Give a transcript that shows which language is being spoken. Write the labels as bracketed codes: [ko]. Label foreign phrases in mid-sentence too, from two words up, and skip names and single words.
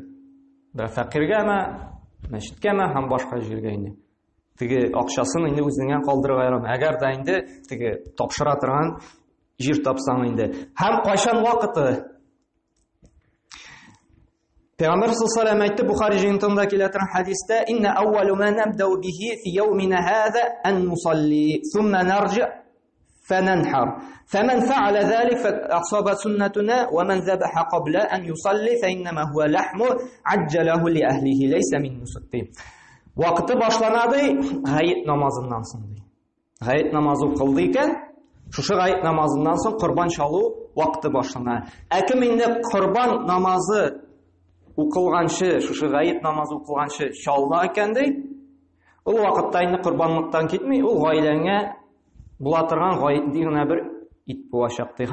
[tt] Бер фәкыйргәме, мәчеткәме һәм башка җиргә инде. Теге акчасын инде үзеңә калдырырга ярамый. Әгәр дә инде теге тапшыра торган җир тапсаң инде. Һәм кайчан вакыты? Пәйгамбер [ar] صلى الله عليه وسلم [tt] әйтте Бухари җыентында килә торган хадистә: [ar] "إن أول ما نبدأ به في يومنا هذا أن نصلي ثم نرجع فننحر. فمن فعل ذلك فأصاب سنتنا ومن ذبح قبل أن يصلي فإنما هو لحم عجله لأهله ليس من نسك." [tt] Вакыты башланады гаит намазыннан соң ди. Гаит намазы кылды икән, шушы гаит намазыннан соң корбан чалу вакыты башлана. Кем инде корбан намазы укылганчы, шушы гаит намазы укылганчы чална икән ди, ул вакытта инде корбанлыктан китмей, ул гаиләңә була торган гаит дигән бер ит булачак ди.